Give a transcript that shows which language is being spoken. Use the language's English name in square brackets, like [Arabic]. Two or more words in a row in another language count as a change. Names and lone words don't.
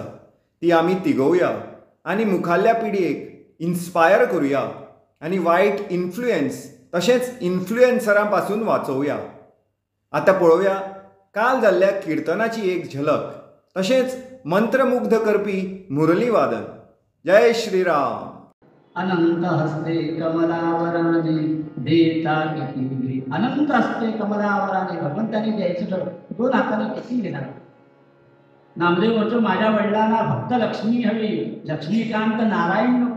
[Konkani] ती आमी तिगोवया आनी मुखाल्ल्या पिडयेक इन्स्पायर करुया आनी वायट इन्फ्लुएन्स तशेंच इन्फ्लुएन्सरां पासून वाचोवया. आतां पळोवया काल जाल्ल्या किर्तनाची एक झलक, तशेंच मंत्रमुग्ध करपी मुरली वादन. [Marathi] जय श्रीराम. अनंत हस्ते कमलावराने देता किती, अनंत हस्ते कमलावराने. भगवंताने द्यायचं तर दोन हाताने किती देणार. नामदेव म्हणतो माझ्या वडिलांना फक्त लक्ष्मी हवी, लक्ष्मीकांत नारायण नको.